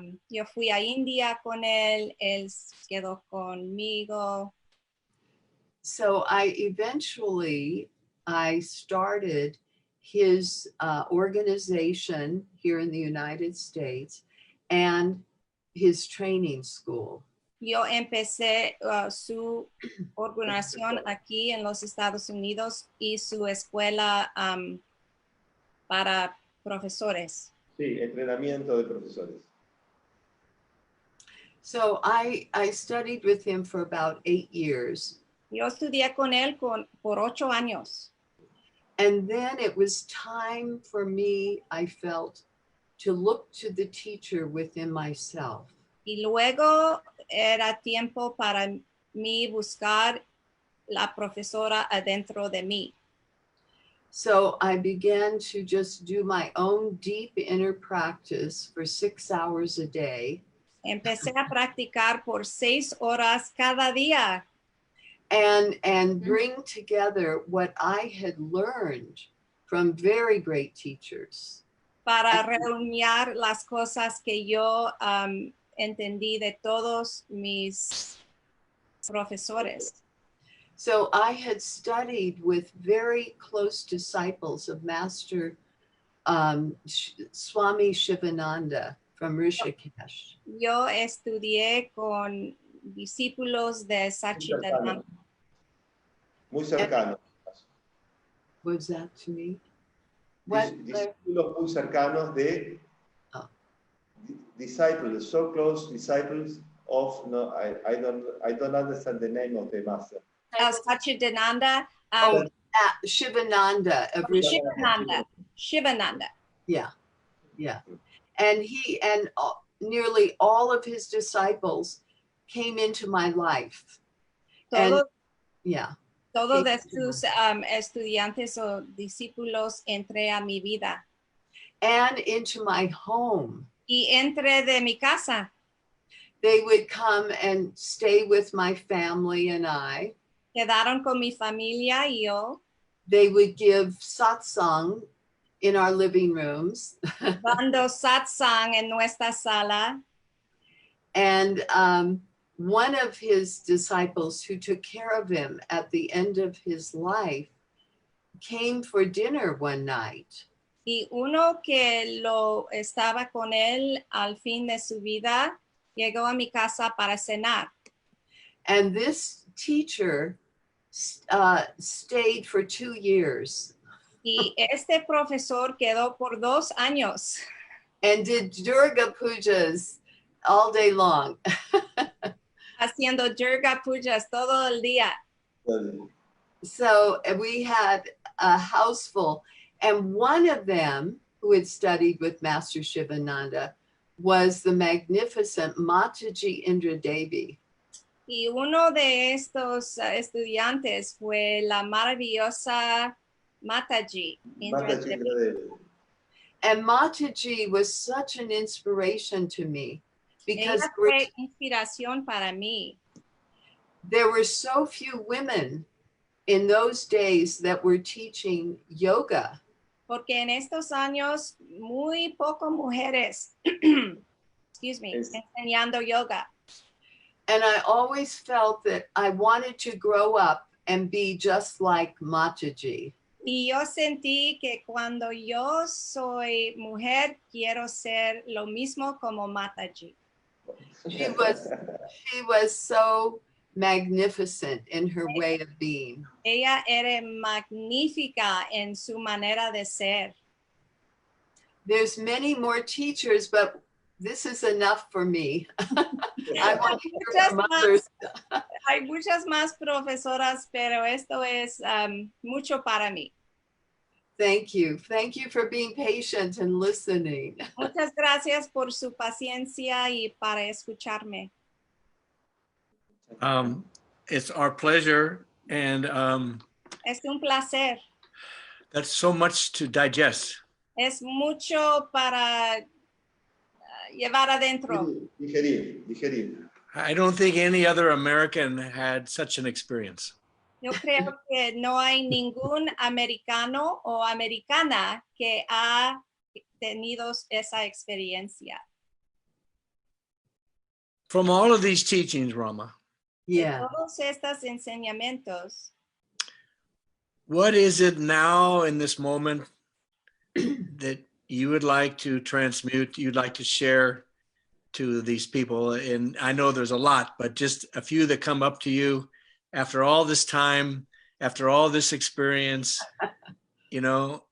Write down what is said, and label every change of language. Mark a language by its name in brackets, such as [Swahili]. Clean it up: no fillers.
[Spanish] Yo fui a India con él quedó conmigo. [English] So I started his organization here in the United States and his training school. [Spanish] Yo empecé su organización aquí en los Estados Unidos y su escuela para profesores. Sí, entrenamiento de profesores. [English] So I studied with him for about 8 years. [Spanish] Yo estudié con él por 8 años. [English] And then it was time for me, I felt, to look to the teacher within myself. [Spanish] Y luego era tiempo para mí buscar la profesora adentro de mí. [English] So I began to just do my own deep inner practice for 6 hours a day. [Spanish] Empecé a practicar por 6 horas cada día. [English] And bring together what I had learned from very great teachers. [Spanish] Para reunir las cosas que yo entendí de todos mis profesores. [English] So I had studied with very close disciples of Master Swami Shivananda from Rishikesh. [Spanish] Yo estudié con discípulos de Sachidananda. Muy cercano. [English] was that to me? What? [Spanish] Discípulos muy cercanos de [English] disciples, so close disciples of, no, I don't understand the name of the master. Satchidananda. Shivananda. Shivananda. Yeah, yeah. And he and nearly all of his disciples came into my life. [Spanish] Todos, [English] yeah. [Spanish] Todos de sus estudiantes o discípulos entré a mi vida. [English] And into my home. [Spanish] Y entré de mi casa. [English] They would come and stay with my family and I. [Spanish] Quedaron con mi familia y yo. [English] They would give satsang in our living rooms. [Spanish] Dando satsang en nuestra sala. [English] And one of his disciples who took care of him at the end of his life came for dinner one night. [Spanish] Y uno que lo estaba con él al fin de su vida llegó a mi casa para cenar. [English] And this teacher stayed for 2 years. [Spanish] Y este profesor quedó por 2 años. [English] And did Durga pujas all day long. [Spanish] Haciendo Durga pujas todo el día. [English] So we had a house full. And one of them who had studied with Master Shivananda was the magnificent Mataji Indradevi. [Spanish] Y uno de estos estudiantes fue la maravillosa Mataji Indradevi. [English] And Mataji was such an inspiration to me because [Spanish] ella fue inspiración para mí. [English] There were so few women in those days that were teaching yoga. [Spanish] Porque en estos años muy pocas mujeres enseñando yoga. [English] And I always felt that I wanted to grow up and be just like Mataji. [Spanish] Y yo sentí que cuando yo soy mujer quiero ser lo mismo como Mataji. [English] She was so magnificent in her way of being. [Spanish] Ella era magnífica en su manera de ser. [English] There's many more teachers, but this is enough for me. I want to hear from others. [Spanish] Hay muchas más profesoras, pero esto es mucho para mí. [English] Thank you. Thank you for being patient and listening. [Spanish] Muchas gracias por su paciencia y para escucharme. [English] It's our pleasure, and [Spanish] es un placer. [English] That's so much to digest. [Spanish] Es mucho para llevar adentro. Digerir. [English] I don't think any other American had such an experience. [Spanish] Yo creo que no hay ningún americano o americana que ha tenido esa experiencia. [English] From all of these teachings, Rama. Yeah. [Spanish] Todos estos enseñamientos. [English] What is it now in this moment that you would like to transmute, you'd like to share to these people? And I know there's a lot, but just a few that come up to you after all this time, after all this experience, you know.